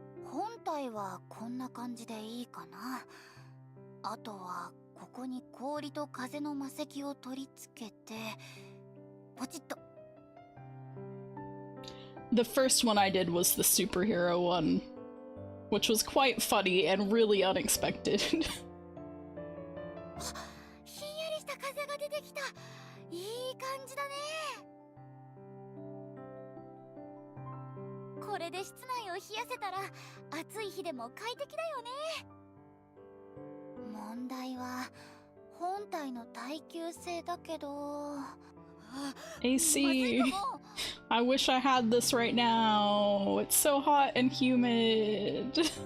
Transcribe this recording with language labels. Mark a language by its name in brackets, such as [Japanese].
[Japanese] 本体はこんな感じでいいかな。あとはここに氷と風の魔石を取り付けてポチッと。 [English] The first one I did was the superhero one, which was quite funny and really unexpected. [Japanese] ひんやりした風が出てきた。いい感じだね。これで室内を冷やせたら暑い日でも快適だよね。問題は本体の耐久性だけど。 [English] AC. I wish I had this right now. It's so hot and humid.